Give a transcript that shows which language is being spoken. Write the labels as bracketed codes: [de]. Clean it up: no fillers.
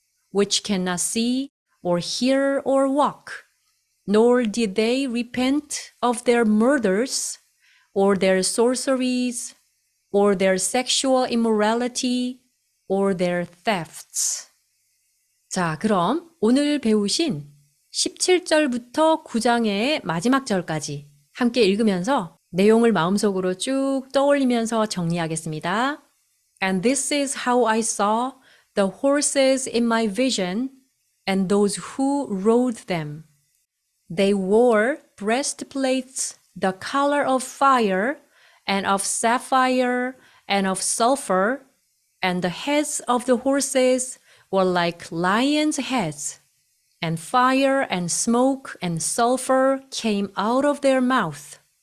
[en] which cannot see or hear or walk, nor did they repent of their murders or their sorceries or their sexual immorality or their thefts. [ko] 자, 그럼 오늘 배우신 17절부터 9장의 마지막 절까지 함께 읽으면서 내용을 마음속으로 쭉 떠올리면서 정리하겠습니다. [en] And this is how I saw the horses in my vision and those who rode them. They wore breastplates the color of fire and of sapphire and of sulfur, and the heads of the horses were like lions' heads, and fire and smoke and sulfur came out of their mouth.